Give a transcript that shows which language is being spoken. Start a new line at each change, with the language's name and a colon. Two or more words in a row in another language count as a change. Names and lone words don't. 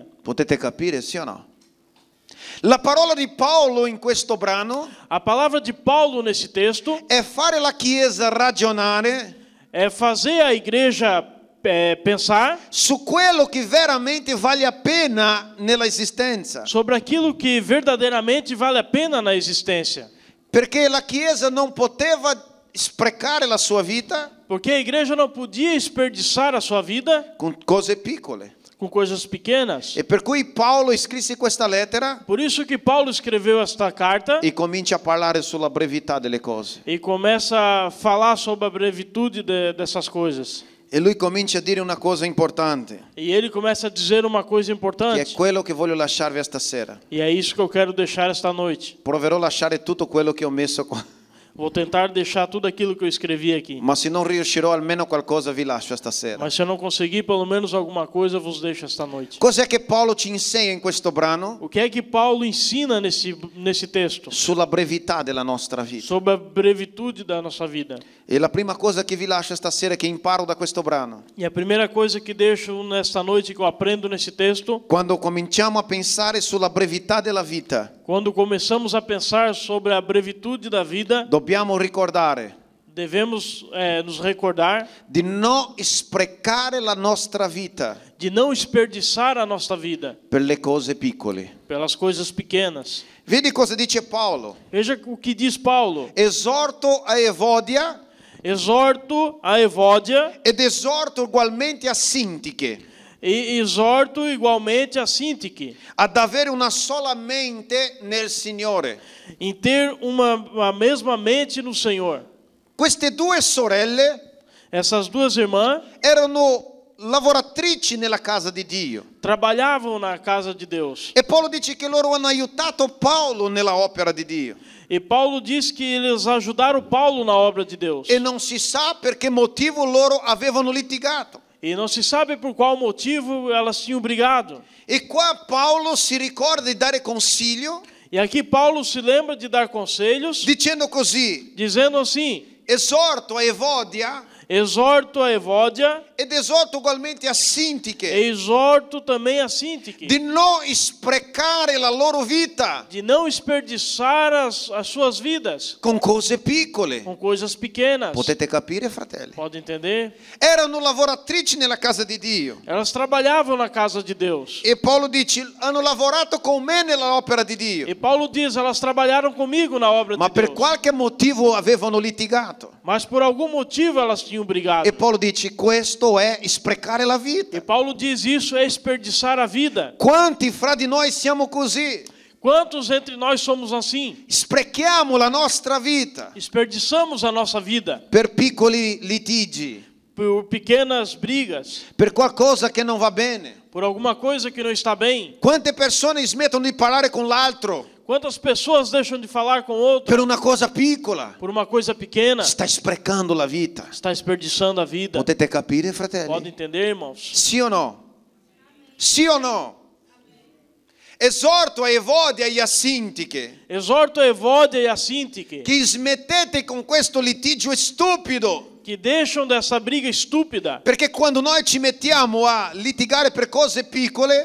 Italian: Potete capire, sì o no? La parola di Paolo in questo brano
Portuguese: A palavra de Paulo nesse texto
Italian: è fare la chiesa ragionare
Portuguese: é fazer a igreja pensar
Italian: su quello che veramente vale a pena nella esistenza.
Portuguese: sobre aquilo que verdadeiramente vale a pena na existência.
Italian: Perché la chiesa non poteva sprecare la sua vita
Portuguese: Porque a igreja não podia desperdiçar a sua vida
Italian: con cose piccole.
Portuguese: com coisas pequenas.
Italian: E per cui Paolo scrisse questa lettera
Portuguese: Por isso que Paulo escreveu esta carta
Italian: e comincia a parlare sulla brevità delle cose.
Portuguese: e começa a falar sobre a brevitude dessas coisas.
Italian: E lui comincia a dire una cosa importante,
Portuguese: E ele começa a dizer uma coisa
Italian: che è
Portuguese: importante.
Italian: quello che voglio lasciarvi stasera.
Portuguese: E é isso que eu quero deixar esta noite.
Italian: Proverò a lasciare tutto quello che ho messo qua,
Portuguese: Vou tentar deixar tudo aquilo que eu escrevi aqui.
Italian: ma se non riuscirò almeno qualcosa vi lascio stasera.
Portuguese: Mas se eu não conseguir, pelo menos alguma coisa eu vos deixo esta noite.
Italian: Cos'è che Paolo ci insegna in questo brano?
Portuguese: O que é que Paulo ensina nesse texto?
Italian: Sulla brevità della nostra vita.
Portuguese: Sobre a brevitude da nossa vida.
Italian: E la prima cosa che vi lascio stasera, che imparo da questo brano,
Portuguese: E a primeira coisa que deixo nesta noite, que eu aprendo nesse texto,
Italian: quando cominciamo a pensare sulla brevità della vita,
Portuguese: quando começamos a pensar sobre a brevitude da vida,
Italian: dobbiamo ricordare
Portuguese: devemos nos recordar
Italian: di non sprecare la nostra vita
Portuguese: de não desperdiçar a nossa vida
Italian: per le cose piccole.
Portuguese: pelas coisas pequenas.
Italian: Vedi cosa dice Paolo?
Portuguese: Veja o que diz Paulo.
Italian: Esorto a Evodia
Portuguese: Exorto a Evódia
Italian: ed esorto ugualmente a Sintiche
Portuguese: e exorto igualmente a Sintique
Italian: ad avere una sola mente nel Signore.
Portuguese: em ter a mesma mente no Senhor.
Italian: Queste due sorelle
Portuguese: Essas duas irmãs
Italian: erano lavoratrici nella casa di Dio.
Portuguese: trabalhavam na casa de Deus.
Italian: E Paolo dice che loro hanno aiutato Paolo nella opera di Dio.
Portuguese: E Paulo diz que eles ajudaram Paulo na obra de Deus.
Italian: E non si sa per che motivo loro avevano litigato.
Portuguese: E não se sabe por qual motivo elas tinham brigado.
Italian: E qua Paolo si ricorda di dare consiglio
Portuguese: E aqui Paulo se lembra de dar conselhos,
Italian: dicendo così:
Portuguese: dizendo assim:
Italian: esorto a Evodia
Portuguese: exorto a Evódia
Italian: ed esorto ugualmente a
Portuguese: e
Italian: Sintiche
Portuguese: exorto também a Sintique
Italian: di non sprecare la loro vita
Portuguese: de não desperdiçar as suas vidas
Italian: con cose piccole.
Portuguese: com coisas pequenas.
Italian: Potete capire, fratelli?
Portuguese: Pode entender?
Italian: Erano lavoratrici nella casa di Dio.
Portuguese: Elas trabalhavam na casa de Deus.
Italian: E Paolo dice: hanno lavorato con me nell'opera di Dio.
Portuguese: E Paulo diz: elas trabalharam comigo na obra
Italian: Ma
Portuguese: de
Italian: per
Portuguese: Deus.
Italian: qualche motivo avevano litigato.
Portuguese: Mas por algum motivo elas tinham brigado.
Italian: E Paolo dice: questo è sprecare la
Portuguese: E
Italian: vita.
Portuguese: Paulo diz: isso é desperdiçar a vida.
Italian: Quanti fra di noi siamo così?
Portuguese: Quantos entre nós somos assim?
Italian: Sprechiamo la nostra vita
Portuguese: Desperdiçamos a nossa vida
Italian: per piccoli litigi,
Portuguese: por pequenas brigas,
Italian: per qualcosa che non va bene.
Portuguese: por alguma coisa que não está bem.
Italian: Quante persone smettono di parlare con l'altro
Portuguese: Quantas pessoas deixam de falar com outro
Italian: per una cosa piccola?
Portuguese: por uma coisa pequena?
Italian: Stai sprecando la vita.
Portuguese: Está desperdiçando a vida.
Italian: Potete capire,
Portuguese: Pode
Italian: fratelli?
Portuguese: entender, irmãos?
Italian: Sì o no? Sì o no? Esorto a Evodia e a Sintiche
Portuguese: Exorto a Evódia e a Sintique
Italian: che smettete con questo litigio stupido,
Portuguese: que deixam dessa briga estúpida.
Italian: perché quando noi ci mettiamo a litigare per cose piccole,